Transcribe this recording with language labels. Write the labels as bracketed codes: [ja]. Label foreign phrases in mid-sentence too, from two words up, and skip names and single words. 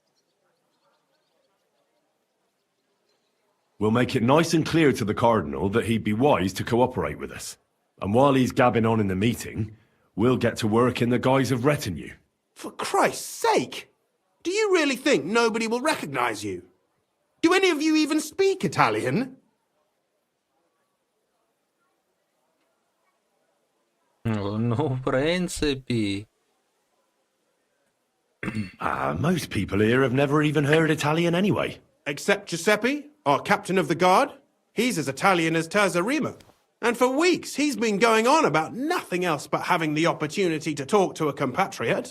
[en] We'll make it nice and clear to the cardinal that he'd be wise to cooperate with us. And while he's gabbing on in the meeting, we'll get to work in the guise of retinue. For Christ's sake! Do you really think nobody will recognize you? Do any of you even speak Italian? [uk] Ну, в принципі. [en] Most people here have never even heard Italian anyway. Except Giuseppe, our captain of the guard. He's as Italian as Terzarima. And for weeks, he's been going on about nothing else but having the opportunity to talk to a compatriot.